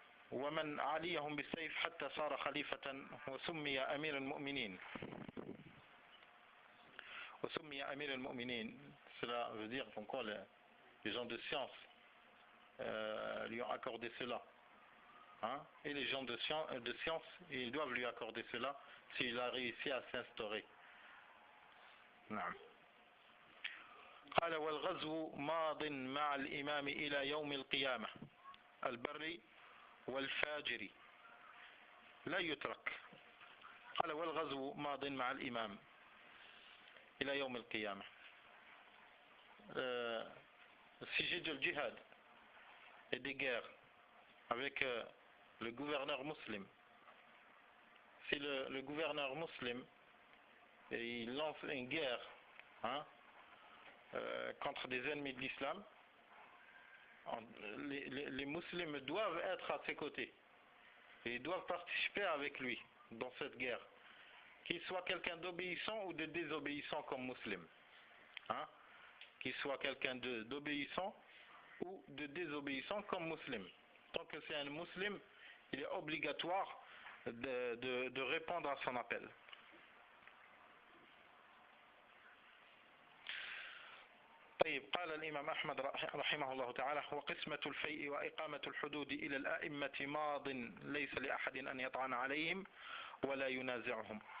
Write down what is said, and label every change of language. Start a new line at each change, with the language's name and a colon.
Arabic: ومن عليهم بالسيف حتى صار خليفة وسمي أمير المؤمنين. وسمي أمير المؤمنين.
French: Cela veut dire pourquoi les gens de science lui ont accordé cela. Et les gens de science, ils doivent lui accorder cela s'il a réussi à s'instaurer.
Arabic: نعم. قال والغزو ماض مع الإمام إلى يوم القيامة البر والفاجر لا يترك. قال والغزو ماض مع الإمام إلى يوم القيامة.
French: Le sujet du djihad et des guerres avec le gouverneur musulman. Si le gouverneur musulman il lance une guerre contre des ennemis de l'islam, les musulmans doivent être à ses côtés et ils doivent participer avec lui dans cette guerre, qu'il soit quelqu'un d'obéissant ou de désobéissant comme musulman, qu'il soit quelqu'un d'obéissant ou de désobéissant comme musulman. Tant que c'est un musulman, il est obligatoire de répondre à son appel.
Arabic: طيب قال الإمام أحمد رحمه الله تعالى وقسمة الفيء وإقامة الحدود إلى الأئمة ماض ليس لأحد أن يطعن عليهم ولا ينازعهم.